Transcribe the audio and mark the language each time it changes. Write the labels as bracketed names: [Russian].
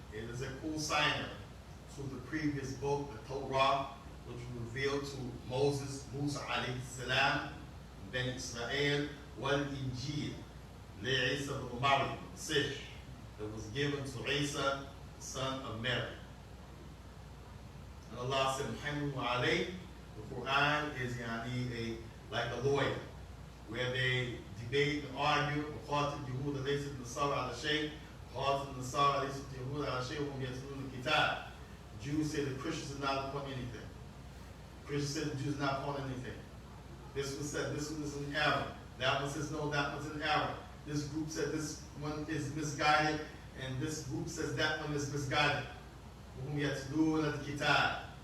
[English] It is a co-signer to the previous book, the Torah, which was revealed to Moses, Musa alayhi salam, Ben Israel, wal Injil, Isa ibn Maryam, Sish, that was given to Isa, the son of Mary. And Allah said, Muhammad alayhi, the Quran is like a lawyer, where they debate and argue. [Arabic] وقالت اليهود ليست النصارى على شيء وقالت النصارى ليست اليهود على شيء وهم يتلون الكتاب. [English] Jews say the Christians are not upon anything. Christians say the Jews are not upon anything. This one said this one is in error. That one says no, that one's in error. This group said this one is misguided, and this group says that one is misguided. [Arabic] وهم يتلون الكتاب.